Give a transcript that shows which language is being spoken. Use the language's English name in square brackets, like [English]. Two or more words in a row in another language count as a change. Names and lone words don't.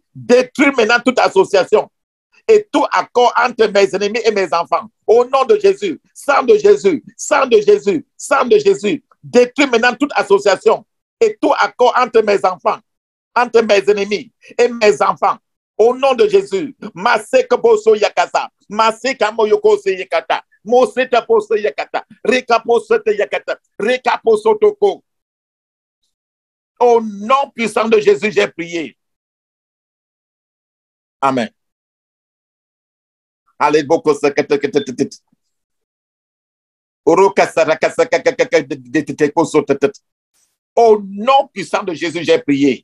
[French] Détruis maintenant toute association et tout accord entre mes ennemis et mes enfants. Au nom de Jésus, sang de Jésus, sang de Jésus, sang de Jésus. Détruis maintenant toute association et tout accord entre mes enfants, entre mes ennemis et mes enfants. Au nom de Jésus, Maseka Boso Yakasa, Maseka Moyoko Yakata, Moseta Poso Yakata, Reka Poso Yakata, Reka Poso Toko. Au nom puissant de Jésus, j'ai prié. Amen. Allez, beaucoup au nom puissant de Jésus, j'ai prié.